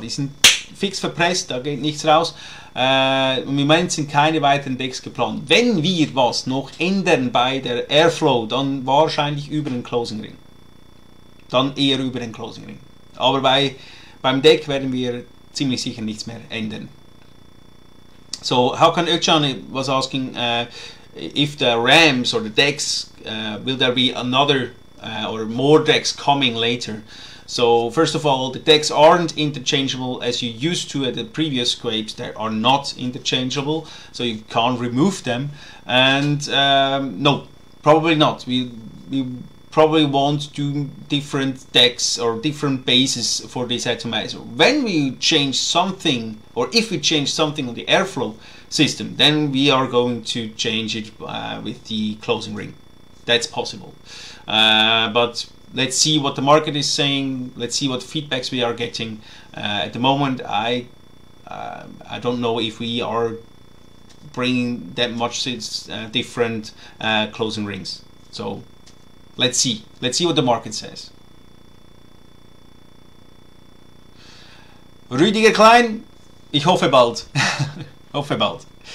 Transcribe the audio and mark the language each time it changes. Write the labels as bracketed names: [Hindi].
[German] Die sind fix verpresst, da geht nichts raus. Im Moment sind keine weiteren Decks geplant. Wenn wir was noch ändern bei der Airflow, dann wahrscheinlich über den Closing Ring. Dann eher über den Closing Ring. Aber beim Deck werden wir ziemlich sicher nichts mehr ändern. [English] So how can Öcalan was asking if the ramps or the decks, will there be another or more decks coming later? So first of all, the decks aren't interchangeable as you used to at the previous scrapes. They are not interchangeable, so you can't remove them. And no, probably not. We probably won't do different decks or different bases for this atomizer. When we change something, or if we change something on the airflow system, then we are going to change it with the closing ring. That's possible. But let's see what the market is saying. Let's see what feedbacks we are getting. At the moment, I don't know if we are bringing that much different closing rings. So let's see. Let's see what the market says. [German] Rüdiger Klein, ich hoffe bald. Hoffe bald.